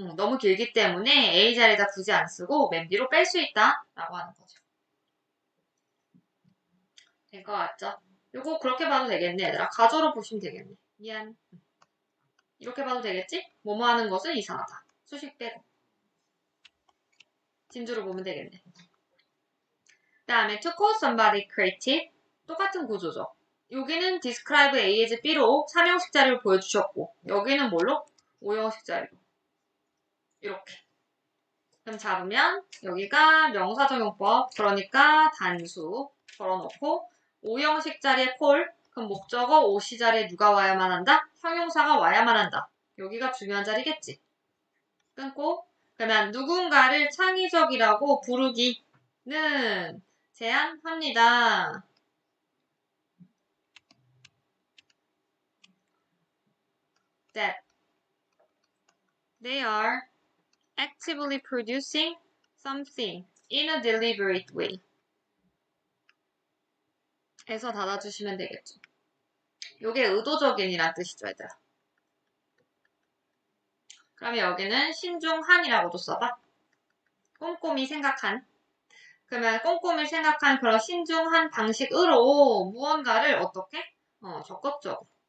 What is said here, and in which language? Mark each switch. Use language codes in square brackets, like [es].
[ko] 너무 길기 때문에 A 자리에다 굳이 안 쓰고 맨 뒤로 뺄 수 있다. 라고 하는 거죠. 된 거 같죠? 요거 그렇게 봐도 되겠네, 얘들아. 가조로 보시면 되겠네. 미안. 이렇게 봐도 되겠지? 뭐뭐 하는 것은 이상하다. 수식 빼고. 진주로 보면 되겠네. 그 다음에 [en] to call somebody creative. [ko] 똑같은 구조죠. 여기는 describe A as B로 3형식 자리를 보여주셨고 여기는 뭘로? 5형식 자리로. 이렇게. 그럼 잡으면 여기가 명사적용법 그러니까 단수 걸어놓고 5형식 자리에 콜 그럼 목적어 5시 자리에 누가 와야만 한다? 형용사가 와야만 한다. 여기가 중요한 자리겠지. 끊고 그러면 누군가를 창의적이라고 부르기는 제한합니다. [en] That they are actively producing something in a deliberate way. [ko] 에서 닫아주시면 되겠죠. 요게 의도적인이란 뜻이죠, 얘들아. 그러면 여기는 신중한이라고도 써봐. 꼼꼼히 생각한. 그러면 꼼꼼히 생각한 그런 신중한 방식으로 무언가를 어떻게? 적극적으로.